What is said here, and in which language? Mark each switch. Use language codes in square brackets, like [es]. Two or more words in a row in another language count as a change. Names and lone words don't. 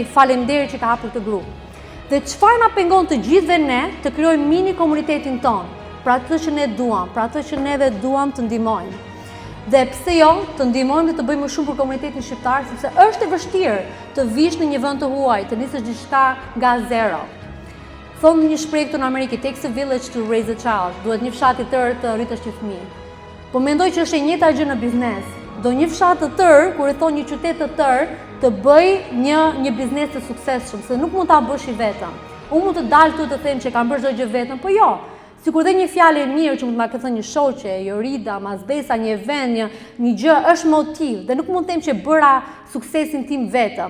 [sq] Faleminderit që ka hapur këtë grup. Dhe çfarë na pengon të gjithëve ne të krijojmë mini komunitetin ton, për atë që ne duam, për atë që neve duam të ndihmojmë. Dhe pse jo, të ndihmojmë dhe të bëjmë më shumë për komunitetin shqiptar, sepse është e vështirë të vish në një vend të huaj, të nisësh diçka nga zero. Thonë një shprehje këtu në Amerikë, [en] it takes a village to raise a child. [sq] Duhet një fshat i tërë të rritësh një fëmijë. Po mendoj që është e njëjta gjë në biznes. Do një fshat të tërë, kur e thon një qytet të tërë, të bëj një biznes të suksesshëm, se nuk mund ta bësh i vetëm. Unë mund të dal këtu të them që kam bërë çdo gjë vetëm, po jo. Sikur dhe një fjalë e mirë që mund të ma ka thënë një shoqe, Jorida, Mazbesa, një event, një gjë është motiv dhe nuk mund të them që bëra suksesin tim vetëm.